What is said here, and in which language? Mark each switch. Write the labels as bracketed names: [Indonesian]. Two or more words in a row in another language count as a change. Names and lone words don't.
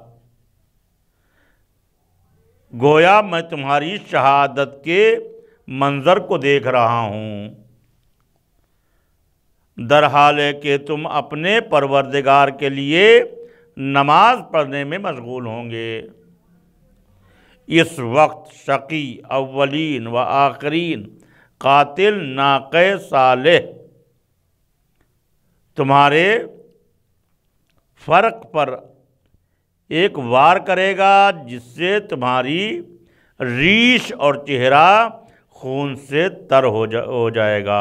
[Urdu] گویا میں تمہاری شہادت کے منظر کو دیکھ رہا ہوں، در حال ہے کہ تم اپنے پروردگار کے لیے نماز پڑھنے میں مشغول ہوں گے۔ اس وقت شقی اولین و آخرین، قاتل ناقہ صالح تمہارے فرق پر ایک وار کرے گا جس سے تمہاری ریش اور چہرہ خون سے تر ہو جائے گا۔